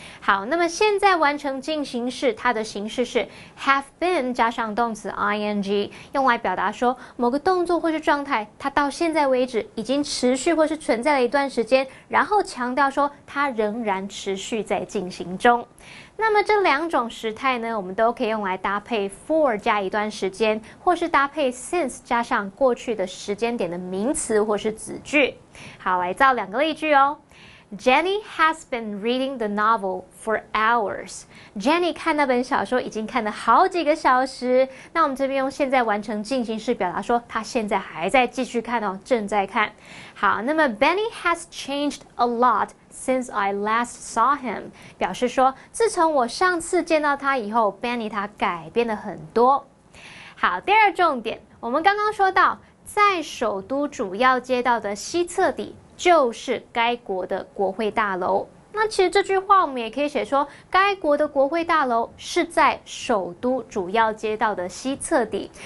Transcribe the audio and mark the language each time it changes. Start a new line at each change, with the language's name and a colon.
Chinese: 好，那么现在完成进行式它的形式是
English: have been
Chinese: 加上动词 ing， 用来表达说某个动作或是状态它到现在为止已经持续或是存在了一段时间，然后强调说它仍然持续在进行中。那么这2种时态呢，我们都可以用来搭配 for 加一段时间，或是搭配 since 加上过去的时间点的名词或是子句。好，来造2个例句哦。
English: Jenny has been reading the novel for hours.
Chinese: Jenny 看那本小说已经看了好几个小时。那我们这边用现在完成进行式表达说，她现在还在继续看哦，正在看。好，那么
English: Benny has changed a lot since I last saw him，
Chinese: 表示说，自从我上次见到他以后 ，Benny 他改变了很多。好，第2重点，我们刚刚说到，在首都主要街道的西侧底。就是该国的国会大楼。那其实这句话我们也可以写说，该国的国会大楼是在首都主要街道的西侧底。